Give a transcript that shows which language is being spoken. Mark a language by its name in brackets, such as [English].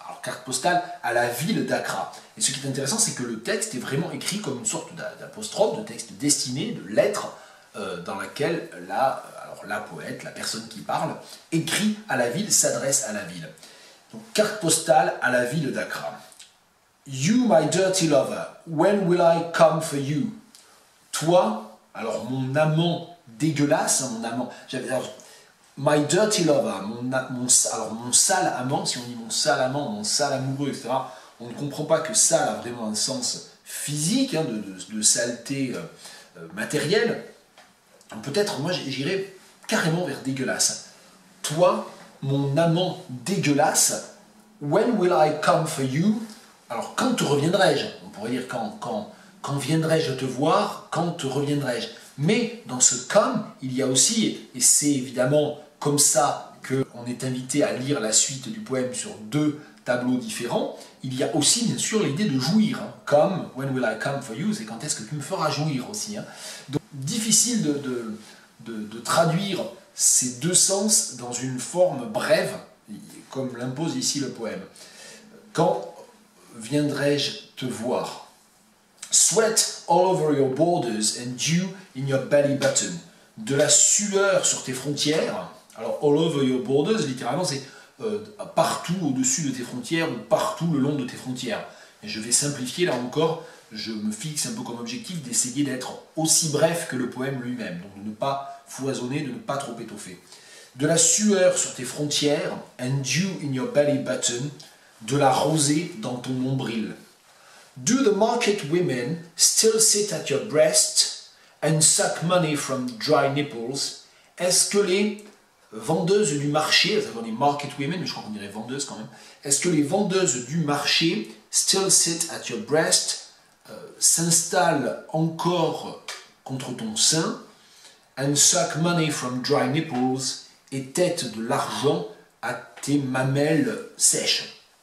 [French] Alors carte postale à la ville d'Accra. Et ce qui est intéressant, c'est que le texte est vraiment écrit comme une sorte d'apostrophe, de texte destiné, de lettre, dans laquelle la poète, la personne qui parle, écrit à la ville, s'adresse à la ville. Donc carte postale à la ville d'Accra. [English] You, my dirty lover, when will I come for you? [French] Toi, alors mon amant dégueulasse, mon amant, [English] my dirty lover, [French] mon sale amant, si on dit mon sale amant, mon sale amoureux, etc., on ne comprend pas que sale a vraiment un sens physique, de saleté matérielle. Peut-être, moi, j'irais carrément vers dégueulasse. Toi, mon amant dégueulasse, [English] when will I come for you? [French] Alors, quand te reviendrai-je? On pourrait dire quand viendrai-je te voir, quand te reviendrai-je? Mais dans ce come, il y a aussi, et c'est évidemment comme ça qu'on est invité à lire la suite du poème sur 2 tableaux différents, il y a aussi bien sûr l'idée de jouir. Hein. [English] Come, when will I come for you, [French] c'est quand est-ce que tu me feras jouir aussi. Hein. Donc difficile de traduire ces deux sens dans une forme brève, comme l'impose ici le poème. Quand viendrai-je te voir? [English] Sweat all over your borders and dew in your belly button. [French] De la sueur sur tes frontières. Alors, [English] all over your borders, [French] littéralement, c'est partout au-dessus de tes frontières ou partout le long de tes frontières. Et je vais simplifier, là encore, je me fixe un peu comme objectif d'essayer d'être aussi bref que le poème lui-même. Donc, de ne pas foisonner, de ne pas trop étoffer. De la sueur sur tes frontières, [English] and dew in your belly button, [French] de la rosée dans ton nombril. [English] Do the market women still sit at your breast and suck money from dry nipples? [French] Est-ce que les vendeuses du marché, c'est-à-dire les [English] market women, [French] mais je crois qu'on dirait vendeuses quand même, est-ce que les vendeuses du marché [English] still sit at your breast, [French] s'installent encore contre ton sein, [English] and suck money from dry nipples, [French] et têtent de l'argent à tes mamelles sèches?